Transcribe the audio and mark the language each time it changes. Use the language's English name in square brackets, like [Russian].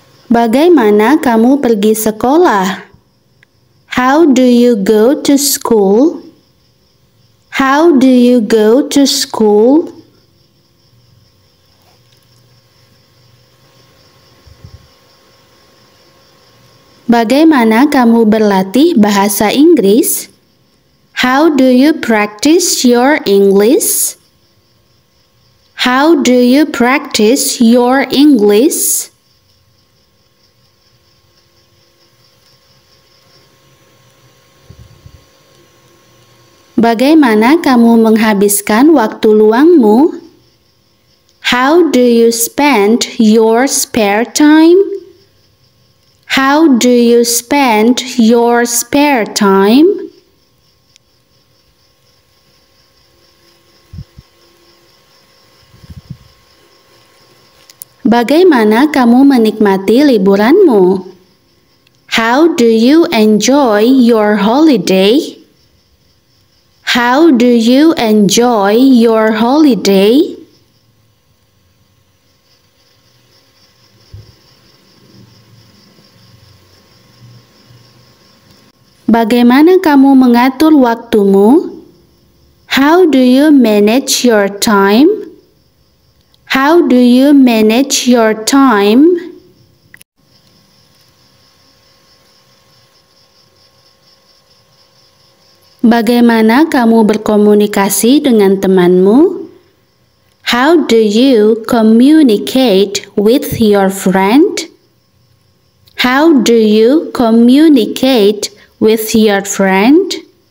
[Indonesian] Bagaimana kamu pergi sekolah? [English] How do you go to school? How do you go to school? [Indonesian] Bagaimana kamu berlatih bahasa Inggris? [English] How do you practice your English? How do you practice your English? [Indonesian] Bagaimana kamu menghabiskan waktu luangmu? [English] How do you spend your spare time? How do you spend your spare time? [Indonesian] Bagaimana kamu menikmati liburanmu? [English] How do you enjoy your holiday? How do you enjoy your holiday? [Indonesian] Bagaimana kamu mengatur waktumu? [English] How do you manage your time? How do you manage your time? [Indonesian] Bagaimana kamu berkomunikasi dengan temanmu? [English] How do you communicate with your friend? How do you communicate with your friend?